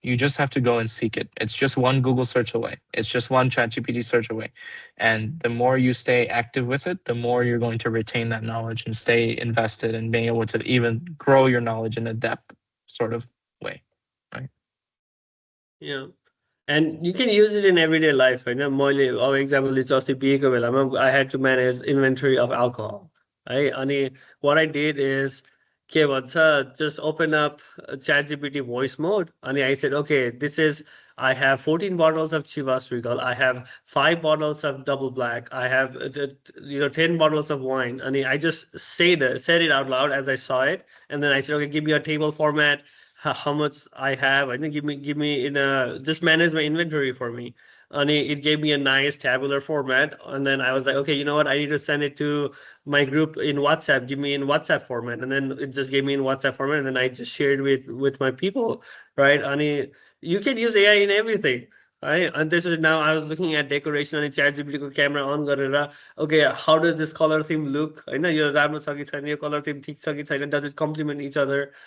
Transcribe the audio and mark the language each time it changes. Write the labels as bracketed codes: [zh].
[en] You just have to go and seek it. It's just one Google search away. It's just one ChatGPT search away. And the more you stay active with it, the more you're going to retain that knowledge and stay invested in being able to even grow your knowledge in a depth sort of way, right? Yeah. And you can use it in everyday life. [ne] होइन मैले अब example चाहिँ अस्ति बिहेको बेलामा [en] I had to manage inventory of alcohol. [ne] है अनि [en] what I did is [ne] के भन्छ [en] just open up ChatGPT voice mode and I said okay, this is I have 14 bottles of Chivas Regal, I have 5 bottles of double black, I have 10 bottles of wine, and I just said it out loud as I saw it, and then I said okay, give me a table format, how much I have. I think give me in a just manage my inventory for me. And it gave me a nice tabular format. And then I was like, okay, you know what? I need to send it to my group in WhatsApp. Give me in WhatsApp format. And then it just gave me in WhatsApp format. And then I just shared with my people, right? And you can use AI in everything. Right? And this is now I was looking at decoration and ChatGPT [ne] को camera on गरेर [en] okay, how does this color theme look? [ne] होइन यो राम्रो छ कि छैन, यो color theme ठिक छ कि छैन, [en] does it complement each other?